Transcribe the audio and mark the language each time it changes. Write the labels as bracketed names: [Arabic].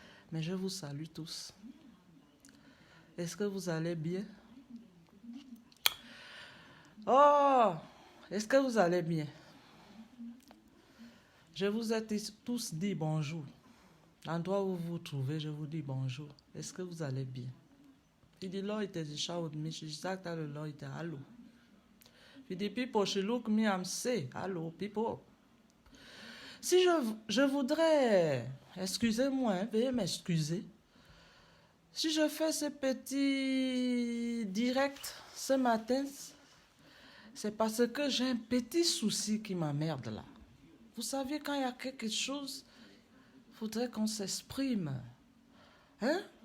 [French] Mais je vous salue tous. Est-ce que vous allez bien? Oh, est-ce que vous allez bien? Je vous ai tous dit bonjour. L'endroit où vous vous trouvez, je vous dis bonjour. Est-ce que vous allez bien? Il dit, [German] Leute, ich schaue mich, ich sage alle Leute, hallo. [French] Puis dit, [English] people, she look me, I'm say, hallo, people. [French] Si je voudrais, excusez-moi, veuillez m'excuser. Si je fais ce petit direct ce matin, c'est parce que j'ai un petit souci qui m'emmerde là. Vous savez, quand il y a quelque chose, il faudrait qu'on s'exprime. Hein?